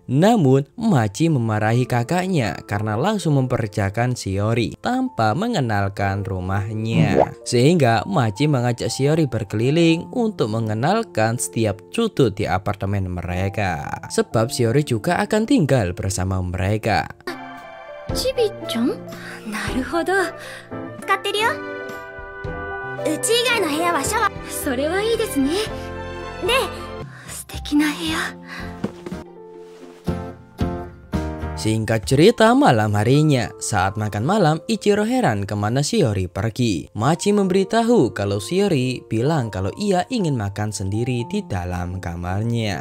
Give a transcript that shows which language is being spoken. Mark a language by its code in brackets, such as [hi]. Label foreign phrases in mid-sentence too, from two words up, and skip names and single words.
[id] Namun Machi memarahi kakaknya karena langsung memperkerjakan Shiori tanpa mengenalkan rumahnya. Sehingga Machi mengajak Shiori berkeliling untuk mengenalkan setiap sudut di apartemen mereka. Sebab Shiori juga akan tinggal bersama mereka. [ja] ちびちゃん?なるほど. 使ってよ。うち以外のぶやはシャワー. それはいいですね. で、素敵なぶや. [id] Singkat cerita, malam harinya saat makan malam, Ichiro heran kemana Shiori pergi. Machi memberitahu kalau Shiori bilang kalau ia ingin makan sendiri di dalam kamarnya.